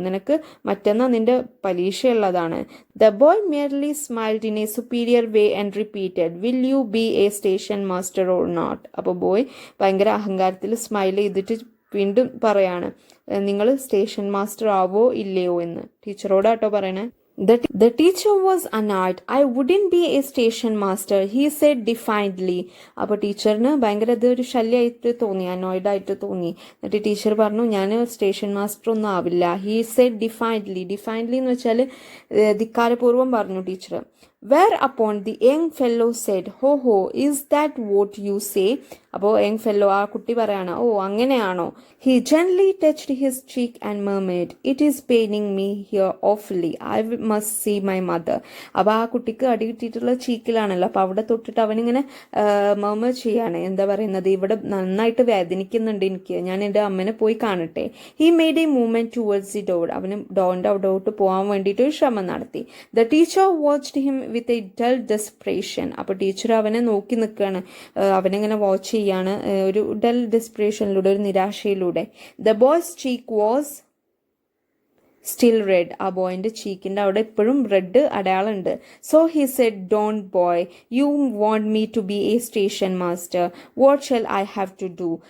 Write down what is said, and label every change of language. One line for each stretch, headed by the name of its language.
Malayalam: നിനക്ക് മറ്റന്നാൾ നിന്റെ പരീക്ഷയുള്ളതാണ്.
English: The boy merely smiled in a superior way and repeated, will you be a station master or not.
Malayalam: അപ്പോൾ boy ഭയങ്കര അഹങ്കാരത്തിൽ smile ചെയ്തിട്ട് വീണ്ടും പറയാണ്, നിങ്ങൾ സ്റ്റേഷൻ മാസ്റ്റർ ആവോ ഇല്ലയോ എന്ന്. ടീച്ചറോടാട്ടോ പറയണേ.
English: The teacher was annoyed. I wouldn't be a station master, he said defiantly.
Malayalam: അപ്പോൾ ടീച്ചറിന് ഭയങ്കര ഇതൊരു ശല്യമായിട്ട് തോന്നി, അനോയ്ഡ് ആയിട്ട് തോന്നി. എന്നിട്ട് ടീച്ചർ പറഞ്ഞു, ഞാൻ സ്റ്റേഷൻ മാസ്റ്റർ ഒന്നും ആവില്ല.
English: He said defiantly.
Malayalam: ഡിഫൈൻഡ്ലി എന്ന് വെച്ചാൽ ധിക്കാരപൂർവ്വം പറഞ്ഞു teacher.
English: Whereupon the young fellow said, ho, is that what you say?
Malayalam: അപ്പോൾ യങ് ഫെല്ലോ, ആ കുട്ടി പറയാണ്, ഓ അങ്ങനെയാണോ.
English: He gently touched his cheek and murmured, it is paining me here awfully. I must see my mother.
Malayalam: അപ്പോൾ ആ കുട്ടിക്ക് അടി കിട്ടിയിട്ടുള്ള ചീക്കിലാണല്ലോ. അപ്പോൾ അവിടെ തൊട്ടിട്ട് അവനിങ്ങനെ മർമർ ചെയ്യാണ്, എന്താ പറയുന്നത്, ഇവിടെ നന്നായിട്ട് വേദനിക്കുന്നുണ്ട് എനിക്ക്, ഞാൻ എൻ്റെ അമ്മനെ പോയി കാണട്ടെ.
English: He made a movement towards the door.
Malayalam: അവന് ഡോറിൻ്റെ അവിടോട്ട് പോകാൻ വേണ്ടിയിട്ട് ഒരു ശ്രമം നടത്തി.
English: The teacher watched him with a dull desperation.
Malayalam: അപ്പോൾ ടീച്ചർ അവനെ നോക്കി നിൽക്കുകയാണ്, അവനെങ്ങനെ വാച്ച് ചെയ്യാണ് ഒരു ഡൽ ഡെസ്പറേഷനിലൂടെ, ഒരു നിരാശയിലൂടെ.
English: The boy's cheek was still red.
Malayalam: ആ ബോയിൻ്റെ ചീക്കിൻ്റെ അവിടെ ഇപ്പോഴും red അടയാളമുണ്ട്.
English: So he said, don't boy, you want me to be a station master, what shall I have to do.